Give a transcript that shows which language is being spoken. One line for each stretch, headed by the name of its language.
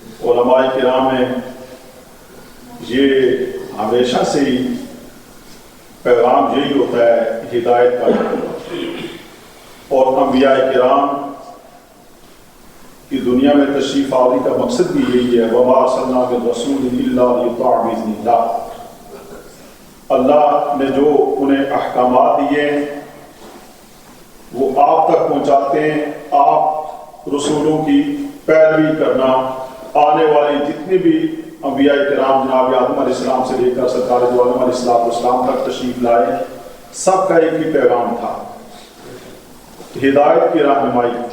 Urdu: علماء کرام میں یہ ہمیشہ سے ہی پیغام یہی ہوتا ہے ہدایت کا. اور انبیاء کرام کی دنیا میں تشریف آوری کا مقصد بھی یہی ہے.
Arabic: وما ارسلنا من رسول الا ليطاع باذن اللہ.
Urdu: اللہ نے جو انہیں احکامات دیے ہیں وہ آپ تک پہنچاتے ہیں. آپ رسولوں کی پیروی کرنا. آنے والے جتنے بھی انبیاء کرام جناب آدم علیہ السلام سے لے کر سرکار دو عالم علیہ السلام تک تشریف لائے, سب کا ایک ہی پیغام تھا, ہدایت کی رہنمائی.